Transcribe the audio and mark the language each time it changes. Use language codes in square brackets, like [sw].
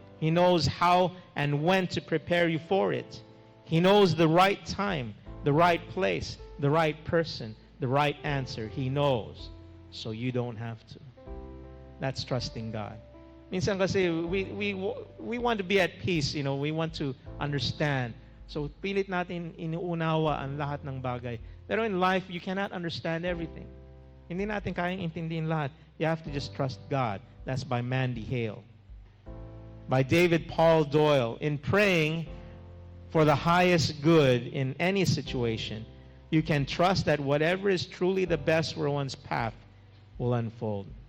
[en] He knows how and when to prepare you for it. He knows the right time, the right place, the right person, the right answer. He knows. So you don't have to. That's trusting God. [tl] Minsan kasi [en] we want to be at peace, we want to understand. [tl] So pilit natin inuunawa ang lahat ng bagay. [en] Pero in life, you cannot understand everything. [tl] Hindi natin kayang intindihin lahat. [en] You have to just trust God. That's by Mandy Hale. By David Paul Doyle. In praying for the highest good in any situation, you can trust that whatever is truly the best for one's path will unfold.